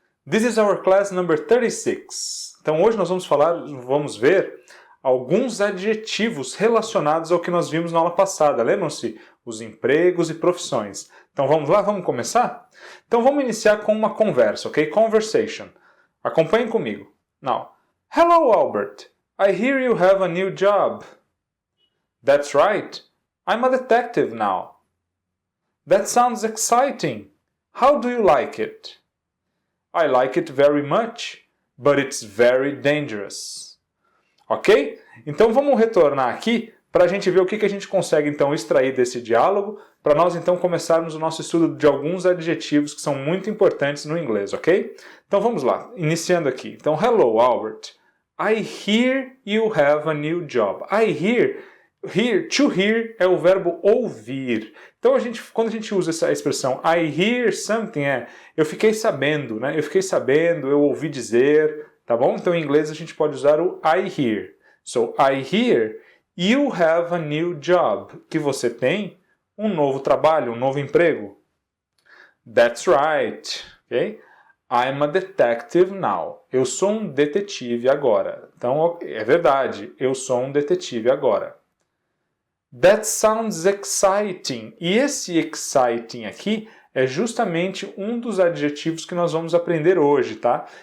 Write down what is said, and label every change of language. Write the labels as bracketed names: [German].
[English] This is our class number 36. [Portuguese] Então hoje nós vamos ver alguns adjetivos relacionados ao que nós vimos na aula passada. Lembram-se? Os empregos e profissões. Então vamos lá, vamos começar? Então vamos iniciar com uma conversa, ok? [English] Conversation. [Portuguese] Acompanhem comigo. [English] Now, hello Albert. I hear you have a new job. That's right. I'm a detective now. That sounds exciting. How do you like it? I like it very much, but it's very dangerous. Ok? [Portuguese] Então vamos retornar aqui para a gente ver o que a gente consegue então extrair desse diálogo, para nós então começarmos o nosso estudo de alguns adjetivos que são muito importantes no inglês, ok? Então vamos lá, iniciando aqui. [English] Então, hello Albert. I hear you have a new job. I hear. To hear [Portuguese] é o verbo ouvir. Então, quando a gente usa essa expressão [English] I hear something, [Portuguese] eu fiquei sabendo, né? Eu fiquei sabendo, eu ouvi dizer, tá bom? Então, em inglês, a gente pode usar o [English] I hear. So, I hear you have a new job. [Portuguese] Que você tem um novo trabalho, um novo emprego. [English] That's right. Ok? I'm a detective now. [Portuguese] Eu sou um detetive agora. Então, é verdade, eu sou um detetive agora. [English] That sounds exciting. [Portuguese] E esse exciting aqui é justamente um dos adjetivos que nós vamos aprender hoje, tá?